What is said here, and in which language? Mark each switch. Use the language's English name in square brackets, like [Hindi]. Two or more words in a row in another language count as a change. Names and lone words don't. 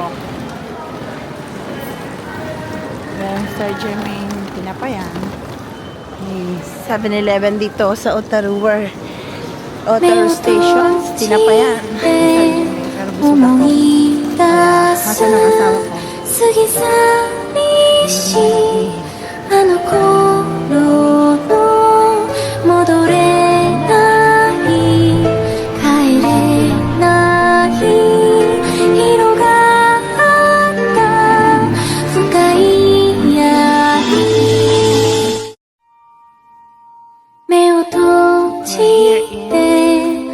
[Filipino] Then, Sir Jermaine, Tinapayan. May 7-Eleven dito sa Otaru Station. Tinapayan. Sir Jermaine. Pero busog ako. Nasaan ang asawa ko? [Japanese] 過ぎ去りしあの頃の戻れない帰れない広がった深い闇目を閉じて